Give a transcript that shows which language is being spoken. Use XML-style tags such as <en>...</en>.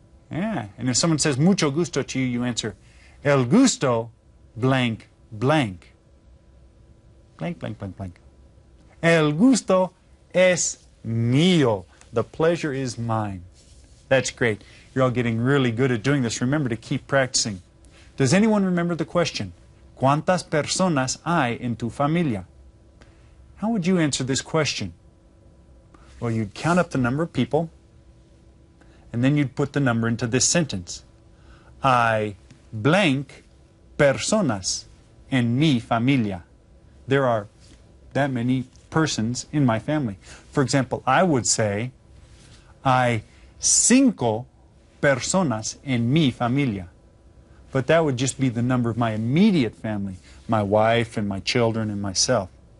<en>Yeah, and if someone says</en> <es>mucho gusto</es> <en>to you, you answer,</en> <es>el gusto,</es> <en>blank, blank. Blank, blank, blank, blank.</en> <es>El gusto es mío.</es> <en>The pleasure is mine. That's great. You're all getting really good at doing this. Remember to keep practicing. Does anyone remember the question?</en> <es>¿Cuántas personas hay en tu familia?</es> <en>How would you answer this question? Well, you'd count up the number of people, and then you'd put the number into this sentence.</en> <es>Hay blank personas en mi familia.</es> <en>There are that many persons in my family. For example, I would say,</en> <es>hay 5 personas en mi familia.</es> <en>But that would just be the number of my immediate family, my wife and my children and myself.</en>